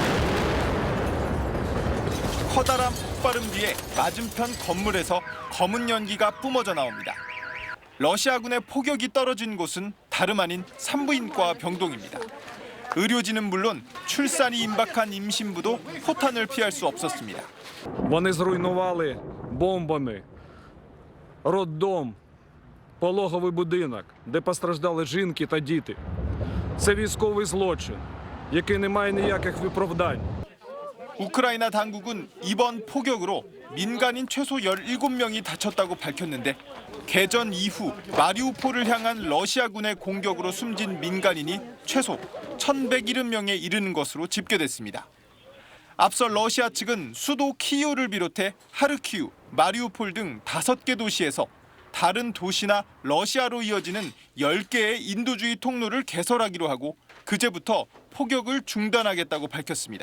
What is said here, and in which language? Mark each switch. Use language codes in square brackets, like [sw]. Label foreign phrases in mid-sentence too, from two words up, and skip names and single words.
[ko] 커다란 폭발음 뒤에 맞은편 건물에서 검은 연기가 뿜어져 나옵니다. 러시아군의 포격이 떨어진 곳은 다름 아닌 산부인과 병동입니다. 의료진은 물론 출산이 임박한 임신부도 포탄을 피할 수 없었습니다. [uk] Вони зруйнували бомбами роддом, пологовий будинок, де постраждали жінки та діти. Це військовий злочин, який не має ніяких виправдань. [ko] 우크라이나 당국은 이번 포격으로 민간인 최소 17명이 다쳤다고 밝혔는데 개전 이후 마리우폴을 향한 러시아군의 공격으로 숨진 민간인이 최소 1,170명에 이르는 것으로 집계됐습니다. 앞서 러시아 측은 수도 키이우를 비롯해 하르키우, 마리우폴 등 5개 도시에서 다른 도시나 러시아로 이어지는 10개의 인도주의 통로를 개설하기로 하고 그제부터 포격을 중단하겠다고 밝혔습니다.